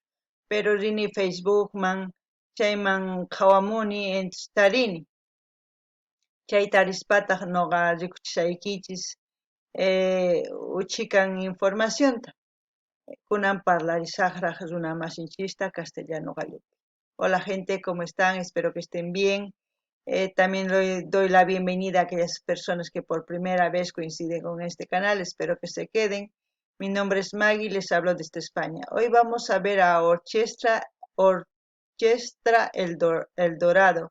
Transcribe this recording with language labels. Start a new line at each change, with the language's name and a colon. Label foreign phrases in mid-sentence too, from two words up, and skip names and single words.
Quechua: Pero rini Facebookman chayman qhawamuni entonces tarini. Chay tarispataq nuqa rikuchishaykichis uchikan informacionta. Kunan parlarisaqraq runa masinchista castellano gallupi.
Spanish: Hola gente, ¿cómo están? Espero que estén bien. También doy la bienvenida a aquellas personas que por primera vez coinciden con este canal. Espero que se queden. Mi nombre es Maggie, les hablo desde España. Hoy vamos a ver a Orchestra El Dorado.